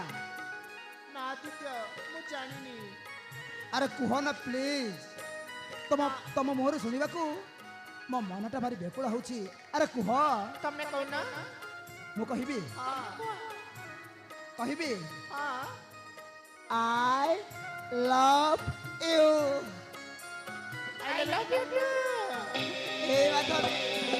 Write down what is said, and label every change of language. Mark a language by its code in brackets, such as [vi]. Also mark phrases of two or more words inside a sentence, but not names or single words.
[or] ନା ଆଦିତ୍ୟ ମୁଁ ଜାଣିନି। ଆରେ କୁହ ନା ପ୍ଲିଜ। ତମ ନା। ତମ ମୁହଁରୁ ଶୁଣିବାକୁ ମୋ ମନଟା ଭାରି ବ୍ୟାକୁଳ ହଉଛି। ଆରେ କୁହ। ତମେ କହୁନ। ମୁଁ କହିବି ହଁ କହିବି ହଁ [en] I love you। I love you too. [or] ଏ ମାଧବୀ